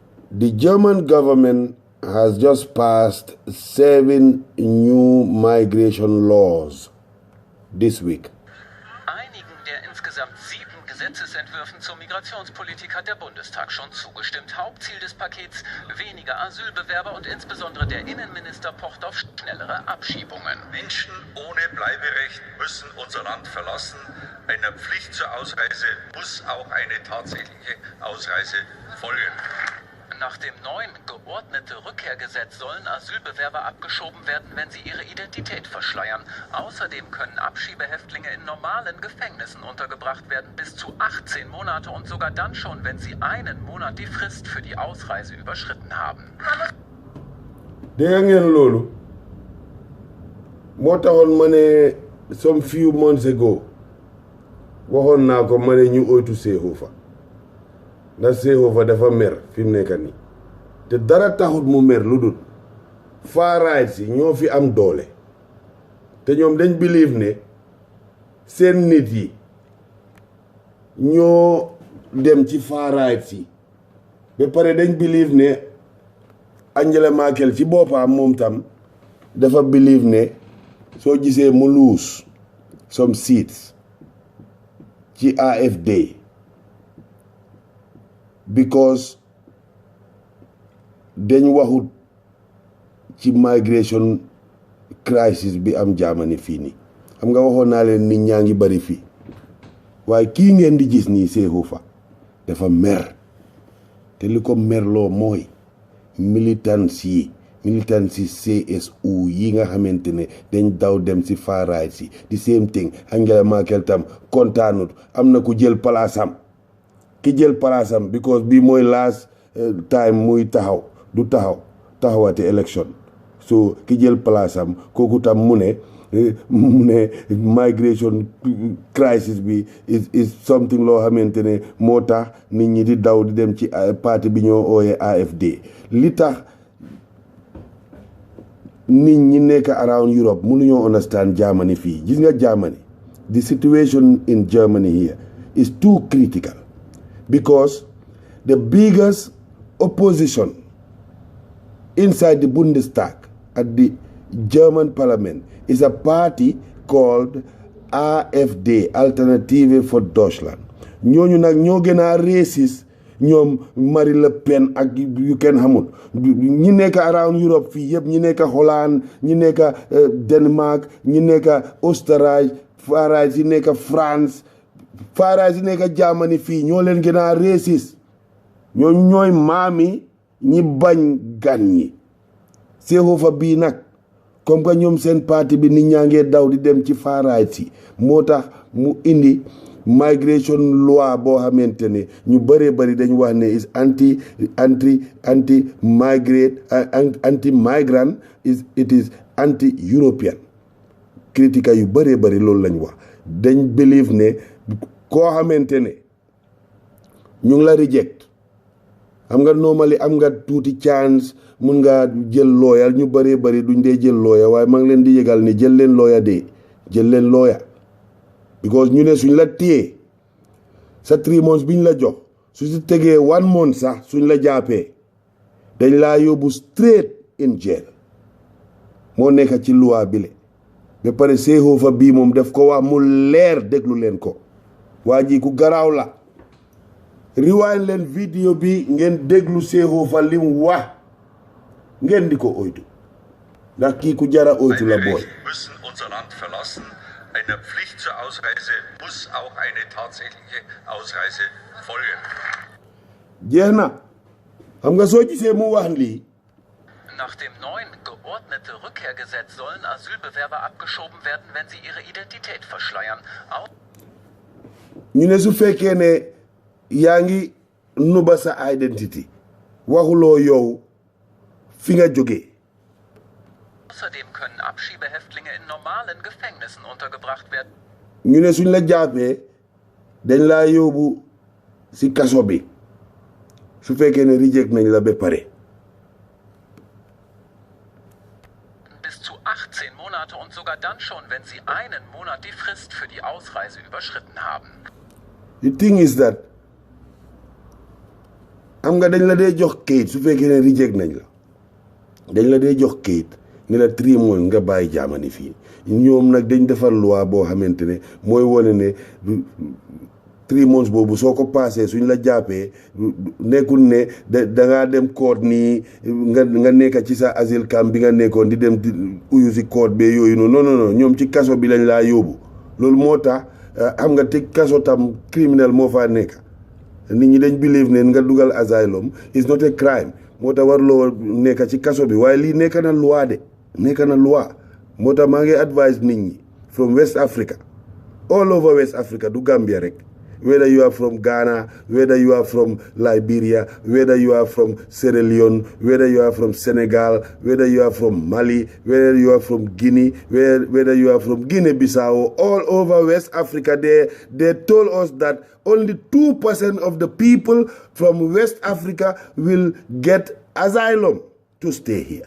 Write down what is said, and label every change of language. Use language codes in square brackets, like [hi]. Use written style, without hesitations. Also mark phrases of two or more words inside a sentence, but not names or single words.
[en] The German government has just passed 7 new migration laws this week. [de] Einigen der insgesamt 7 Gesetzesentwürfen zur Migrationspolitik hat der Bundestag schon zugestimmt. Hauptziel des Pakets: weniger Asylbewerber und insbesondere der Innenminister pocht auf schnellere Abschiebungen. Menschen ohne Bleiberecht müssen unser Land verlassen. Einer Pflicht zur Ausreise muss auch eine tatsächliche Ausreise folgen. Nach dem neuen geordnete Rückkehrgesetz sollen Asylbewerber abgeschoben werden, wenn sie ihre Identität verschleiern. Außerdem können Abschiebehäftlinge in normalen Gefängnissen untergebracht werden, bis zu 18 Monate und sogar dann schon, wenn sie einen Monat die Frist für die Ausreise überschritten haben. [en] Some few months ago, [wo] waxoon naa ko ma ne ñu oytu Seehofer ndax Seehofer dafa mer fi mu nekk nii te dara taxut mu mer lu dul [en] far right [wo] si ñoo fi am doole te ñoom dañ believe ne seen nit yi ñoo dem ci [en] far right [wo] si ba pare dañ believe ne Angela Merkel ci boppam moom tam dafa believe ne soo gisee mu [en] lose some seats [wo] ci AfD because dañ waxut ci [en] migration crisis [wo] bi am Germany fii nii xam nga waxoon naa leen nit ñaa ngi bari fii waaye kii ngeen di gis nii Seehofer dafa mer te li ko merloo mooy militants si CSU yi nga xamante ne dañ daw dem si [en] far right [wo] si [en] the same thing. [wo] Angela Merkel tam kontaanut am na ku jël palaasam ki jël palaasam because bi mooy [en] last time [wo] muy du taxawate [en] election so [wo] ki jël palaasam kooku tam mu ne [en] migration crisis [wo] bi [en] is something [wo] loo xamante ne moo tax nit ñi di daw di dem ci parti bi ñoo ooyee AfD li tax nit ñi nekk [en] around Europe mënuñoo understand Germany [wo] fii gis nga [en] Germany the situation in Germany here is too critical because the biggest opposition inside the Bundestag at the German parliament is a party called AfD, Alternative for Deutschland. [wo] ñooñu nag ñoo gën a racist ñoom Marine Le Pen ak yu kenn xamul ñi nekk [en] around Europe [wo] fii yëpp ñi nekk Holland ñi nekk Denmark ñi nekk Australie Farais yi nekk France Farais yi nekk Germany fii ñoo leen gën a racist ñooñu ñooy maami ñi bañ gan ñi Seehofer bii nag [fr] comme que [wo] ñoom seen parti bi nit ñaa ngee daw di dem ci Farais yi moo tax mu indi migration loi boo xamante ne ñu bëree bëri dañ wax ne [en] is anti migrant it is anti European [wo] critique yu bëree bëri loolu lañ wax dañ believe ne koo xamante ne ñu ngi la reject xam nga normally am nga tuuti chance mun nga jël lawyer ñu bëree bëri duñ dee jël lawyer waaye maa ngi leen di yëgal ne jël leen lawyer because ñu ne suñ la téye sa 3 months biñ la jox su si tegee 1 month sax suñ la jàppee dañ laa yóbbu [en] straight in jail [wo] moo nekk ci loi bi le ba pare Seehofer bii moom daf ko wax mu leer déglu leen ko waa ji ku garaaw la rewind leen vidéo bi ngeen déglu Seehofer li mu wax ngeen di ko oytu ndax kii ku jara oytu la booy. [de] Müssen unser Land verlassen. Einer Pflicht zur Ausreise muss auch eine tatsächliche Ausreise folgen. [wo] jeex na xam nga soo gisee mu wax lii. [de] Nach dem neuen geordnete Rückkehrgesetz sollen Asylbewerber abgeschoben werden, wenn sie ihre Identität verschleiern. [wo] ñu ne su fekkee ne yaa ngi nuba sa identity waxuloo yow fi nga jógee. [de] Außerdem können Abschiebehäftlinge in normalen Gefängnissen untergebracht werden. [wo] ñu ne suñ la jàppee dañ laa yóbbu si kaso bi su fekkee ne reject nañ la ba pare. [de] Bis zu 18 Monate und sogar dann schon, wenn sie einen Monat die Frist für die Ausreise überschritten haben. [en] The thing is that [wo] am nga dañ la dee jox kayit su fekkee ne reject nañ la dañ la dee jox kayit ne la 3 months nga bàyyi Germany fii ñoom nag dañ defar loi boo xamante ne mooy wane ne 3 months boobu soo ko passé suñ la jàppee nekkul ne da ngaa dem court nii nga nekk ci sa asile camp bi nga nekkoon di dem uyu si court bee yooyu noonu non ñoom ci kaso bi lañ laa yóbbu loolu moo tax xam nga te kaso tam criminel moo faa nekk nit ñi dañ believe ne nga dugal [en] asylum is not a crime [wo] moo tax warloo nekk ci kaso bi waaye lii nekk na loi de nekk na loi moo tax maa ngi advise nit ñi [en] from West Africa all over West Africa [wo] du Gambia rek [en] whether you are from Ghana, whether you are from Liberia, whether you are from Sierra Leone, whether you are from Senegal, whether you are from Mali, whether you are from Guinea, whether you are from Guinea-Bissau, all over West Africa, they told us that only 2% of the people from West Africa will get asylum to stay here.